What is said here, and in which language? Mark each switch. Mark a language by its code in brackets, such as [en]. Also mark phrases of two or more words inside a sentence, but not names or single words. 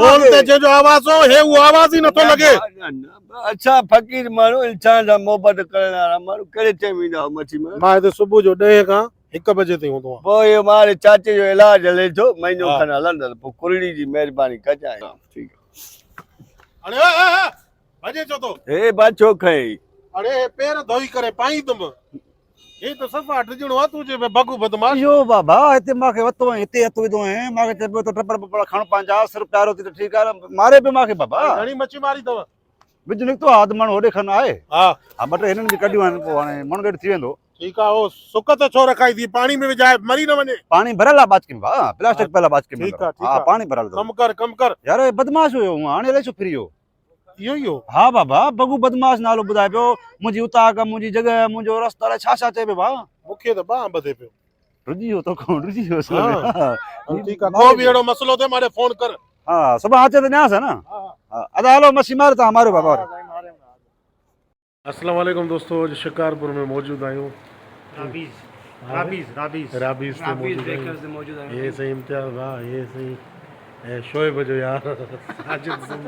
[sd] फोन ते जंहिंजो आवाज़ हो हे उहो आवाज़ ई नथो लॻे अच्छा फ़क़ीर माण्हू इंसान सां मोहबत करण वारा माण्हू कहिड़े टाइम ईंदा मच्छी में मां हिते सुबुह जो 10 खां 1 बजे ताईं हूंदो आहियां पोइ इहो मारे चाचे जो इलाजु हले थो महीनो खनि हलंदो पोइ कुरड़ी जी महिरबानी कजांइ ठीकु अरे ए भॼे छो तो हे बाछो खई अरे पैर धोई करे पाई तुम हे तो सफ़ा टिजणो आहे तू जे बगू बदमाश इहो बाबा हिते मूंखे वरितो ऐं हिते हथु विधो ऐं मूंखे चए पियो त टपर बपर खण पंहिंजा सिर प्यारो थी त ठीकु आहे मारे पियो मूंखे बाबा घणी मच्छी मारी अथव विच निकितो आहे अधु माण्हू होॾे खनि आहे हा हा ॿ टे हिननि बि कढियूं आहिनि पोइ हाणे मणगेट थी वेंदो ठीकु आहे हो सुक त छो रखाई थी पाणी में विझाए मरी न वञे पाणी भरियल आहे बाचकी में भाउ प्लास्टिक पियल आहे बाचकी में ठीकु आहे, ठीकु हा आहे। पाणी भरियल अथव कम कर यार हे बदमाश हुयो हूअं हाणे अलाए छो फिरी वियो इहो ई हो हा बाबा बगू बदमाश नालो ॿुधाए पियो मुंहिंजी उताक मुंहिंजी जॻह मुंहिंजो रस्तो अलाए छा छा चए पियो भाउ मूंखे त बाह ॿधे पियो रुझी वियो तो कोन रुझी वियो ठीकु आहे को बि अहिड़ो मसलो थिए मारे फोन कर हा सुभाणे अचे त ॾियांसि न हा अदा हलो मछी मारो तव्हां मारियो बाबा [ar] السلام عليكم [sd] दोस्तों अॼु शिकारपुर में मौजूद आहियूं राबीज़ ते मौजूद आहियूं ये सही इम्तियाज़ भाउ ये सही ऐं शोएब जो यार साजिद